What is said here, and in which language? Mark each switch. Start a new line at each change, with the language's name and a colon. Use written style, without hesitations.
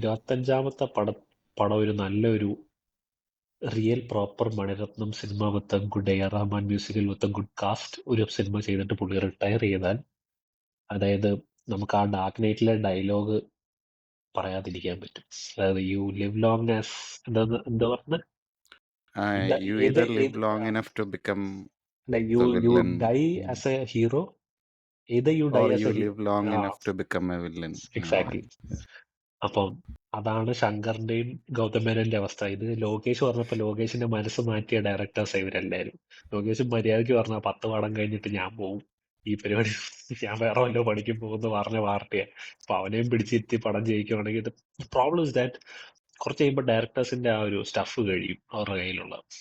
Malayalam: 25ാമത്തെ പടം ഒരു നല്ലൊരു real proper Mani Ratnam cinema
English: with a good A Rahman musical
Malayalam: with a good cast ഒരു സിനിമ ചെയ്തിട്ട് പുള്ളി റിട്ടയർ ചെയ്താൽ, അതായത് നമുക്ക് ആ ഡാർക്ക് നൈറ്റിലെ ഡയലോഗ് പറയാതിരിക്കാൻ പറ്റും. അതായത്
English: you live long as
Malayalam: എന്താ പറഞ്ഞത്,
English: You either live long enough to become you die as a hero, either you die as you a live long enough to become a villain. Exactly.
Malayalam: അപ്പം അതാണ് ശങ്കറിന്റെയും ഗൗതം മേനോന്റെ അവസ്ഥ. ഇത് ലോകേഷ് പറഞ്ഞപ്പോൾ ലോകേഷിന്റെ മനസ്സ് മാറ്റിയ ഡയറക്ടേഴ്സ് ഇവരെല്ലാവരും. ലോകേഷ് മര്യാദയ്ക്ക് പറഞ്ഞ 10 പടം കഴിഞ്ഞിട്ട് ഞാൻ പോവും, ഈ പരിപാടി ഞാൻ വേറെ വല്ലോ പണിക്കും പോകുമെന്ന് പറഞ്ഞ പാർട്ടിയെ. അപ്പൊ അവനെയും പിടിച്ചിരുത്തി പടം ജയിക്കുവാണെങ്കിൽ
English: problem is that
Malayalam: കുറച്ച് കഴിയുമ്പോൾ ഡയറക്ടേഴ്സിന്റെ ആ ഒരു സ്റ്റഫ് കഴിയും അവരുടെ കയ്യിലുള്ള.